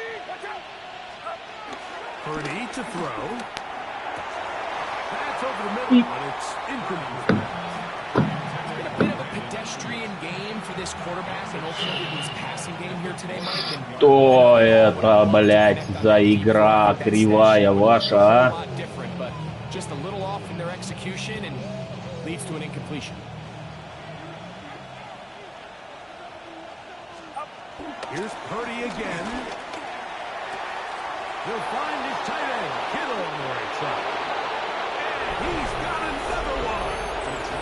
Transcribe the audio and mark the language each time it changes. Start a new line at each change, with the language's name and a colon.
English: Purdy to throw. That's over the middle, but it's incomplete. It's been a bit of a pedestrian game for this quarterback and ultimately his passing game here today, Mike.
Russian: Что это, блядь, за игра кривая ваша, а?
English: Just a little off in their execution and leads to an incompletion. Here's Purdy again. He'll find his tight end, Kittle on the right side. And he's got another one.